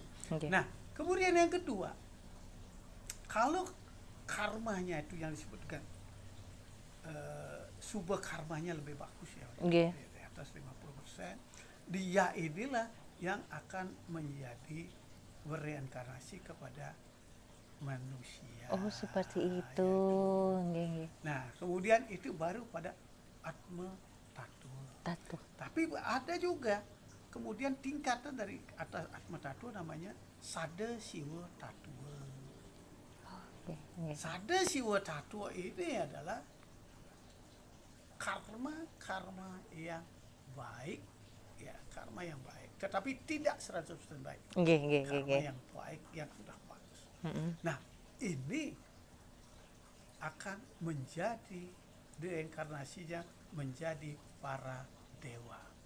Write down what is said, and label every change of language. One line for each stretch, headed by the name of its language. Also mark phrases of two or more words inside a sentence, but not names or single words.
Indonesian: Nah, kemudian yang kedua, kalau karmanya itu yang disebutkan subah karmanya lebih bagus ya, di atas 50%, dia inilah yang akan menjadi bereinkarnasi kepada manusia. Seperti itu. Nah, kemudian itu baru pada Atma Tattwa. Tapi ada juga kemudian tingkatan dari atas Atma Tattwa namanya sada siwa tatua. Okay. Sada siwa tatua ini adalah karma yang baik, ya karma yang baik, tetapi tidak 100% baik. Karma yang baik yang sudah bagus. Nah, ini akan menjadi reinkarnasinya menjadi para dewa.